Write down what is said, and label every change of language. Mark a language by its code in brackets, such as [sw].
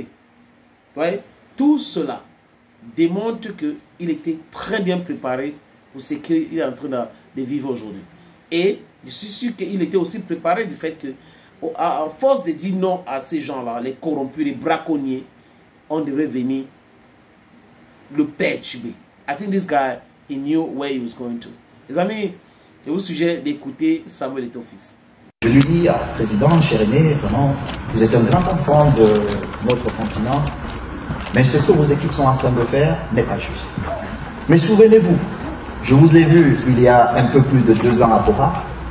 [fr] Vous voyez? Tout cela démontre qu'il était très bien préparé pour ce qu'il est en train de vivre aujourd'hui. Et je suis sûr qu'il était aussi préparé du fait que, à force de dire non à ces gens-là, les corrompus, les braconniers, on devrait venir le perturber. [en] I think this guy, he knew where he was going to. [fr] Les amis, je vous suggère d'écouter Samuel Eto'o-Fils. Je lui dis, Président, cher aîné, vraiment, vous êtes un grand enfant de notre continent, mais ce que vos équipes sont en train de faire n'est pas juste. Mais souvenez-vous, je vous ai vu il y a un peu plus de 2 ans à Bora.